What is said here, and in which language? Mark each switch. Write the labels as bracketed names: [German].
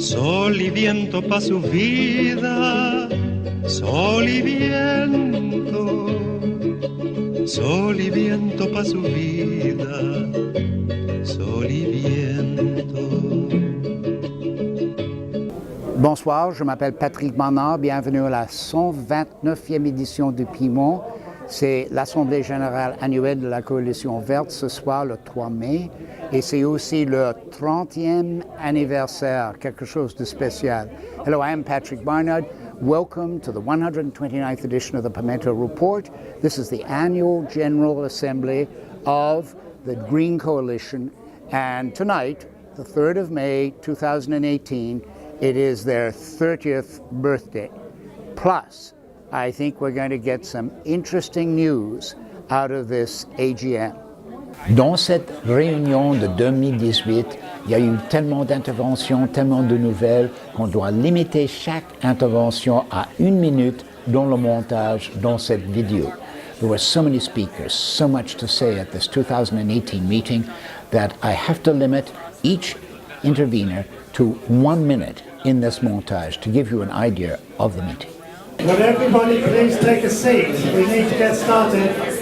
[Spanish] Sol y viento pa' su vida, sol y viento. Sol y viento pa' su vida, sol y viento. [French] Bonsoir, je m'appelle Patrick Bernard, bienvenue à la 129e édition du Piment. C'est l'Assemblée générale annuelle de la Coalition verte ce soir, le 3 mai, et c'est aussi le 30e anniversaire, quelque chose de spécial. [English] Hello, I am Patrick Barnard. Welcome to the 129th edition of the Pimento Report. This is the annual General Assembly of the Green Coalition, and tonight, the 3rd of May 2018, it is their 30th birthday. Plus, I think we're going to get some interesting news out of this AGM. [French] Dans cette réunion de 2018, il y a eu tellement d'interventions, tellement de nouvelles, qu'on doit limiter chaque intervention à 1 minute dans le montage dans cette vidéo. [English] There were so many speakers, so much to say at this 2018 meeting that I have to limit each intervener to 1 minute in this montage to give you an idea of the meeting. Would everybody please take a seat? We need to get started.